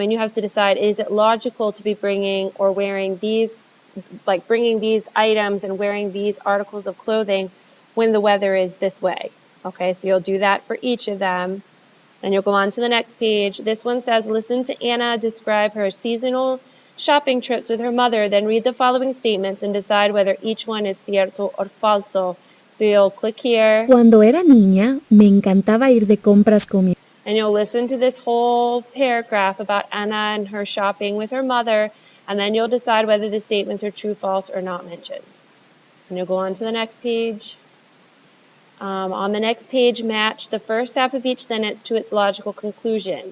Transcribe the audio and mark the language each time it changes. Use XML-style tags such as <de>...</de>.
<en>And you have to decide, is it logical to be bringing or wearing these, like bringing these items and wearing these articles of clothing when the weather is this way. Okay, so you'll do that for each of them. And you'll go on to the next page. This one says, listen to Anna describe her seasonal shopping trips with her mother, then read the following statements and decide whether each one is cierto or falso. So you'll click here.</en> <es>Cuando era niña, me encantaba ir de compras con mi...</es> <en>And you'll listen to this whole paragraph about Anna and her shopping with her mother, and then you'll decide whether the statements are true, false, or not mentioned. And you'll go on to the next page. On the next page, match the first half of each sentence to its logical conclusion.</en>